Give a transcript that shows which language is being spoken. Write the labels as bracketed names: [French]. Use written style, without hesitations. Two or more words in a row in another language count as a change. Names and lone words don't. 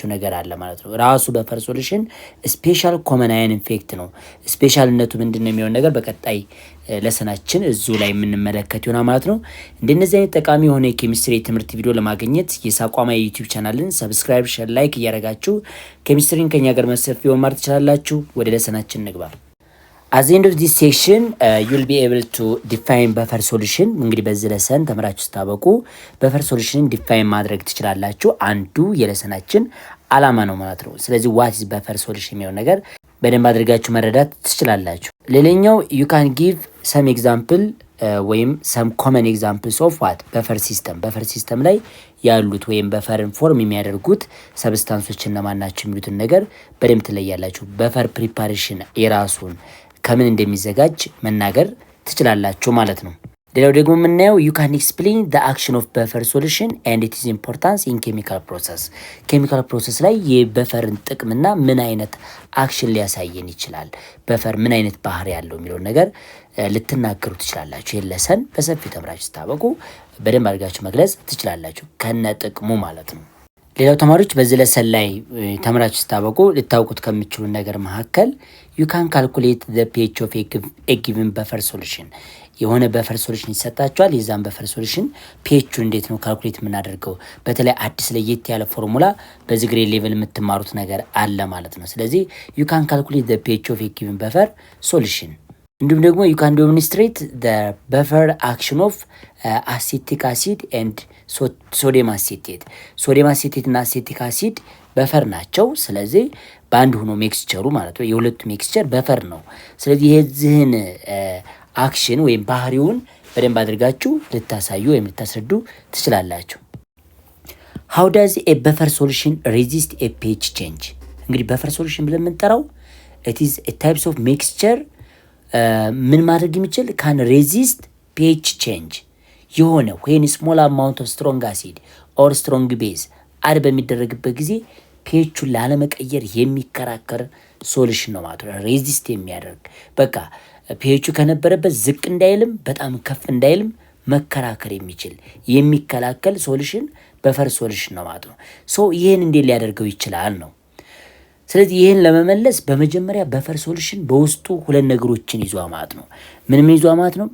[Amharic] ነገር አለ ማለት ነው። ራሱ [English] buffer solution special common ion effect [Amharic] ነው። ስፔሻልነቱ ምንድነው የሚሆን ነገር በቀጣይ ለሰናችን እዙ ላይ የምንመለከት ይሆናል ማለት ነው። እንደነዚህ አይነት ጠቃሚ የሆነ የኬሚስትሪ ትምህርት ቪዲዮ ለማግኘት የሳቋማ የዩቲዩብ ቻናልን [English] subscribe, share, like [Amharic] እያደረጋችሁ ኬሚስትሪን ከኛ ጋር መሰፊው መማር ትችላላችሁ። ወደ ለሰናችን እንግባ። [English] At the end of this section, you'll be able to define buffer solution. [Amharic] እንግዲህ በዚህ ለሰን ተምራችሁ ስታበቁ [English] buffer solution define [Amharic] ማድረግ ትችላላችሁ። አንዱ የለሰናችን አላማ ነው ማለት ነው። ስለዚህ [English] what is buffer [Amharic] solution የሚለው ነገር በደንብ አድርጋችሁ መረዳት ትችላላችሁ። ሌላኛው [English] you can give some example [Amharic] ወይም [English] some common examples of what buffer system [Amharic] ላይ ያሉት ወይም በፈርን ፎርም የሚያደርጉት ሰብስታንሶች እነማን ናቸው የሚሉትን ነገር በደንብ ትለያላችሁ። [English] buffer preparation [Amharic] የራሱን ከምን እንደሚዘጋጅ መናገር ትችላላችሁ ማለት ነው። ሌላው ደግሞ የምናየው [English] you can explain the action of buffer solution and its importance in chemical process. chemical process [Amharic] ላይ የበፈርን ጥቅምና ምን አይነት አክሽን ሊያሳየን ይችላል፣ በፈር ምን አይነት ባህሪ ያለው የሚለው ነገር ልትናገሩ ትችላላችሁ። የለሰን በሰፊው ተምራችሁ ስታበቁ በደንብ አድርጋችሁ መግለጽ ትችላላችሁ ከነ ጥቅሙ ማለት ነው። ሌላው ተማሪዎች በዚህ ለሰን ላይ ተምራችሁ ስታበቁ ልታውቁት ከምትችሉ ነገር መካከል [English] you can calculate the pH of a given buffer solution. [Amharic] የሆነ [English] buffer solution [Amharic] ይሰጣችኋል። የዛን [English] buffer solution [Amharic] ፒኤቹን እንዴት ነው ካልኩሌት የምናደርገው? በተለይ አዲስ ለየት ያለ ፎርሙላ በዚህ [English] grade level [Amharic] የምትማሩት ነገር አለ ማለት ነው። ስለዚህ [English] you can calculate the pH of a given buffer solution. [Amharic] እንዲሁም ደግሞ [English] you can demonstrate the buffer action of acetic acid and sodium acetate። sodium acetate [Amharic] እና [English] acetic acid [Amharic] በፈር ናቸው። ስለዚህ በአንድ ሆኖ ሜክስቸሩ ማለት ነው የሁለቱ ሜክስቸር በፈር ነው። ስለዚህ የዚህን አክሽን ወይም ባህሪውን በደንብ አድርጋችሁ ልታሳዩ ወይም ልታስረዱ ትችላላችሁ። [English] how does a buffer solution resist a pH change? [Amharic] እንግዲህ [English] buffer solution [Amharic] ብለን የምንጠራው [English] it is a types of mixture [Amharic] ምን ማድረግ የሚችል [English] can resist pH change [Amharic] የሆነ [English] when small amount of strong acid or strong base [Amharic] አድ በሚደረግበት ጊዜ ፒኤቹን ላለመቀየር የሚከራከር ሶሉሽን ነው ማለት ነው። ሬዚስት የሚያደርግ በቃ ፒኤቹ ከነበረበት ዝቅ እንዳይልም በጣም ከፍ እንዳይልም መከራከር የሚችል የሚከላከል [English] solution buffer solution [Amharic] ነው ማለት ነው። ሶ ይሄን እንዴት ሊያደርገው ይችላል ነው። ስለዚህ ይሄን ለመመለስ በመጀመሪያ [English] buffer solution [Amharic] በውስጡ ሁለት ነገሮችን ይዟ ማለት ነው። ምን ይዟ ማለት ነው?